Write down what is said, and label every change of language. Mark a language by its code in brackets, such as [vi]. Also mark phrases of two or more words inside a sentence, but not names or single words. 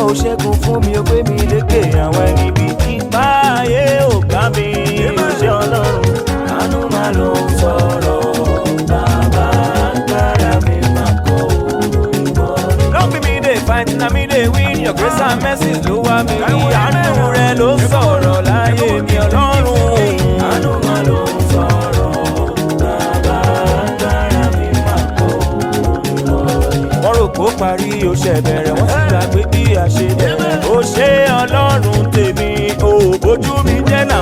[yo] ṣẹ́gun fún mi ó gbé mi lékè àwọn ẹni bí ipa ayé ò gbá mi. Ṣé Ọlọ́run àánú máa ló ń sọ̀rọ̀ bàbá agbára mi máa kọ́ òyìnbó. [pcm] Don't be me dey fight na me dey win your grace and mercy [yo] ló wá mi rí. Àánú rẹ ló sọ̀rọ̀ láyé mi Ọlọ́run. Àánú máa ló ń sọ̀rọ̀ bàbá agbára mi máa kọ́ òyìnbó. Wọ́n rò pé ó parí ó ṣe bẹ̀rẹ̀ wọ́n ti gbàgbé bí a ṣe bẹ̀rẹ̀. Ó ṣe Ọlọ́run tèmi ò bójú mi jẹ́ náà.